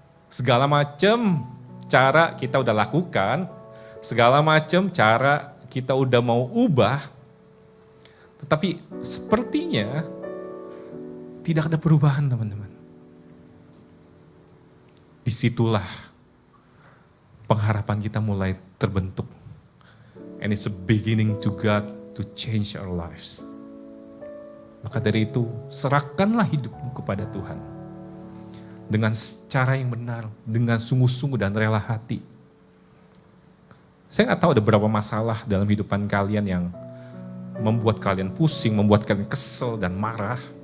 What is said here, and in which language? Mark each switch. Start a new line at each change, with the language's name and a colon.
Indonesian: Segala macam cara kita udah lakukan, segala macam cara kita udah mau ubah, tetapi sepertinya tidak ada perubahan, teman-teman. Disitulah pengharapan kita mulai terbentuk.
English: And it's a beginning to God to change our lives.
Indonesian: Maka dari itu, serahkanlah hidupmu kepada Tuhan. Dengan cara yang benar, dengan sungguh-sungguh dan rela hati. Saya nggak tahu ada berapa masalah dalam hidupan kalian yang membuat kalian pusing, membuat kalian kesel dan marah.